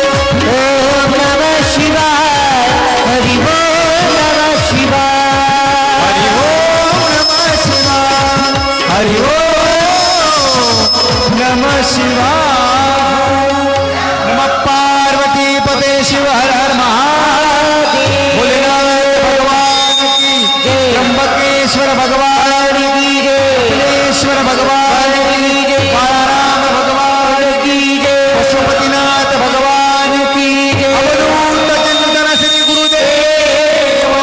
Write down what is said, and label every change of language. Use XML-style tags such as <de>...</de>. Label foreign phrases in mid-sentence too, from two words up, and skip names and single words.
<sa>ओम नमः शिवाय. हरि ओम नमः शिवाय. हरि ओम नमः शिवाय. हरि ओम नमः शिवाय. नमः पार्वती पते शिव हर हर महादेव.</sa> <hi>भोलेनाथ भगवान की जय. त्र्यंबकेश्वर भगवान की जय. भुवनेश्वर भगवान की जय. काळाराम भगवान की जय. पशुपतिनाथ भगवान की जय.</hi> <mr>अवधूत चिंतन श्री गुरुदेव</mr>